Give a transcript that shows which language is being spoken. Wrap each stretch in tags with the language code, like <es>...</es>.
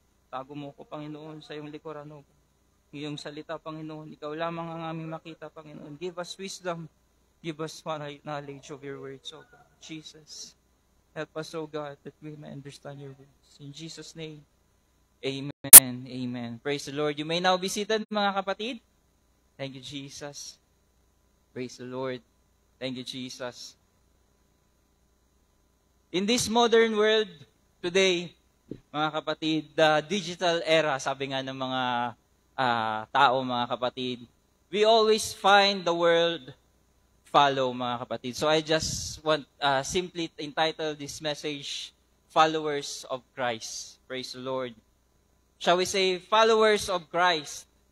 <tl>Tago mo ko, Panginoon, sa iyong likuran,</tl> <en>O God.</en> <tl>Iyong salita, Panginoon, ikaw lamang ang aming makita, Panginoon.</tl> <en>Give us wisdom. Give us knowledge of your words, O God. Jesus, help us, O God, that we may understand your words. In Jesus' name, amen. Amen. Praise the Lord. You may now be seated,</en> <tl>mga kapatid.</tl> <en>Thank you, Jesus. Praise the Lord. Thank you, Jesus. In this modern world today,</en> <tl>mga kapatid,</tl> <en>the digital era,</en> <tl>sabi nga ng mga tao,</tl> <en>mga kapatid, we always find the word follow, mga kapatid. So I just want simply entitle this message, Followers of Christ. Praise the Lord. Shall we say, followers of Christ?</en>